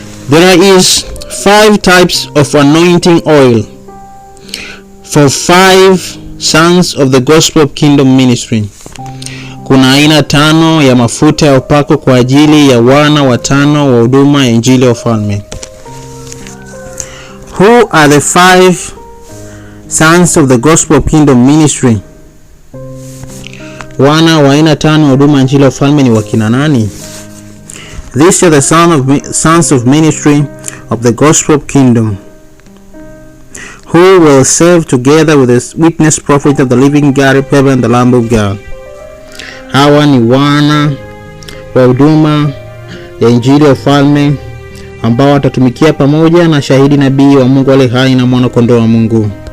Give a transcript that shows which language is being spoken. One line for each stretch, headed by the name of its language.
English: There is 5 types of anointing oil for 5 sons of the Gospel of Kingdom Ministry.
Swahili: Kuna aina 5 ya mafuta ya upako kwa ajili ya wana wa 5 wa huduma ya injili ya ufalme.
English: Who are the 5 sons of the Gospel of Kingdom Ministry?
Swahili: Wana wa aina 5 wa huduma ya injili ya ufalme ni wakina nani?
English: These are the sons of ministry of the Gospel of Kingdom, who will serve together with the witness prophet of the living God of heaven, the Lamb of God.
Swahili: Hawa ni wana wa huduma ya injili ya ufalme ambao watatumikia pamoja na shahidi nabii wa Mungu aliye hai na mwana kondoo wa Mungu.